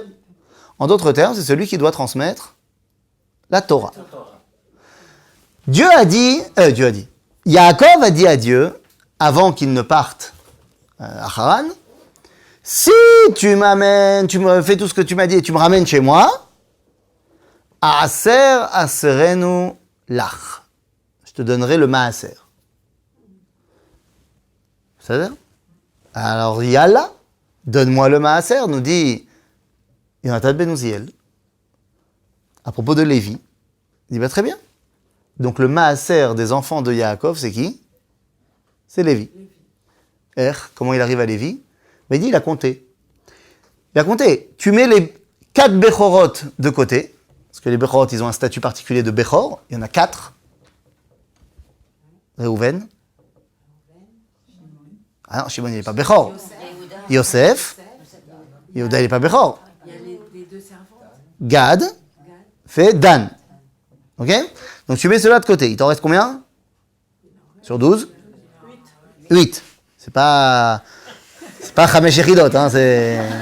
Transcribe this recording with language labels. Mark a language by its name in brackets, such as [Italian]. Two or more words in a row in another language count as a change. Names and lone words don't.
[French] En d'autres termes, c'est celui qui doit transmettre la Torah. Dieu a dit, Yaakov a dit à Dieu, avant qu'il ne parte à Haran, si tu me fais tout ce que tu m'as dit et tu me ramènes chez moi, [Hebrew] עשר אעשרנו לך. [French] Je te donnerai le maaser. C'est-à-dire? Alors, Yalla, donne-moi le maaser, nous dit Yonatan ben Uziel, à propos de Lévi. Il dit, très bien. Donc le maaser des enfants de Yaakov, c'est qui? C'est Lévi. Comment il arrive à Lévi? Il dit, il a compté. Il a compté. Tu mets les 4 Bechorot de côté, parce que les Bechorot, ils ont un statut particulier de Bechor. Il y en a 4. Réhouven. Ah non, Shimon, il n'est pas Bechor. Yosef. Yehuda, il n'est pas Bechor. Il y a les deux servantes. Gad fait Dan. Ok? Donc tu mets cela de côté. Il t'en reste combien? Sur 12? 8. C'est pas [Hebrew] חמש יחידות, [French] hein, c'est...